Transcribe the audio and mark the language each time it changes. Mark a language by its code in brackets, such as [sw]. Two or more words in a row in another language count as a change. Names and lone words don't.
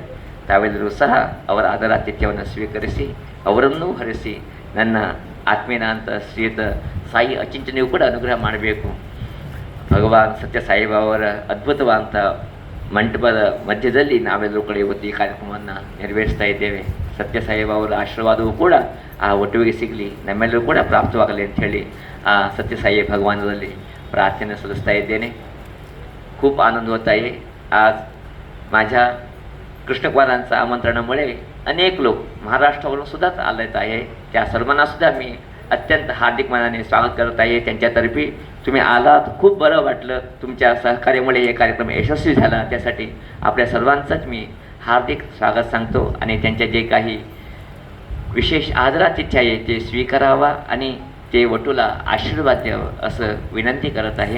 [kn] ತಾವೆಲ್ಲರೂ ಸಹ ಅವರ ಆದರಾತಿಥ್ಯವನ್ನು ಸ್ವೀಕರಿಸಿ ಅವರನ್ನೂ ಹರಿಸಿ ನನ್ನ ಆತ್ಮೀಯನ ಅಂತ ಶ್ರೀಯುತ ಸಾಯಿ ಅಚಿಂಚನೆಯೂ ಕೂಡ ಅನುಗ್ರಹ ಮಾಡಬೇಕು. ಭಗವಾನ್ ಸತ್ಯ ಸಾಯಿಬಾಬಾವರ ಅದ್ಭುತವಾದಂಥ ಮಂಟಪದ ಮಧ್ಯದಲ್ಲಿ ನಾವೆಲ್ಲರೂ ಕೂಡ ಇವತ್ತು ಈ ಕಾರ್ಯಕ್ರಮವನ್ನು ನೆರವೇರಿಸ್ತಾ ಇದ್ದೇವೆ. ಸತ್ಯ ಸಾಯಿಬಾಬಾವರ ಆಶೀರ್ವಾದವೂ ಕೂಡ ಆ ಒಟ್ಟುವಿಗೆ ಸಿಗಲಿ, ನಮ್ಮೆಲ್ಲರೂ ಕೂಡ ಪ್ರಾಪ್ತವಾಗಲಿ ಅಂಥೇಳಿ ಆ ಸತ್ಯ ಸಾಯಿ ಭಗವಾನದಲ್ಲಿ प्रार्थना सಲ್ಲಿಸ್ತಾ इದ್ದೇನೆ. [mr] खूप आनंद होत आहे. आज माझ्या कृष्णकुमारांचं आमंत्रणामुळे अनेक लोक महाराष्ट्रावरून सुद्धा आलेत आहे. त्या सर्वांना सुद्धा मी अत्यंत हार्दिक मनाने स्वागत करत आहे. त्यांच्यातर्फे तुम्ही आलात, खूप बरं वाटलं. तुमच्या सहकार्यामुळे हे कार्यक्रम यशस्वी झाला, त्यासाठी आपल्या सर्वांचंच मी हार्दिक स्वागत सांगतो आणि त्यांच्या जे काही विशेष आदरातिथ्य आहे ते स्वीकारावा आणि ते वटूला आशीर्वाद द्यावं असं विनंती करत आहे.